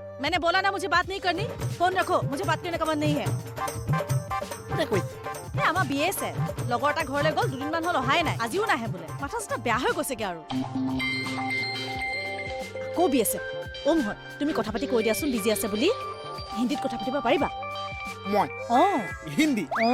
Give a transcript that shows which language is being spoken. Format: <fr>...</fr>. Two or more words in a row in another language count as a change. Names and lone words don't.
<hi>मैंने बोला ना मुझे बात नहीं करनी। फोन रखो, मुझे बात करने का मन नहीं है।</hi> <as>আমাৰ বিয়ে আছে, লগৰ এটা ঘৰলৈ গ'ল, 2 দিনমান হ'ল অহাই নাই, আজিও নাহে বোলে। মাথা চাথা বেয়া হৈ গৈছেগে আৰু। আকৌ বিয়ে আছে। অ' মোহন, তুমি কথা পাতি কৈ দিয়াচোন বিজি আছে বুলি। হিন্দীত কথা পাতিব পাৰিবা? মই হিন্দী</as>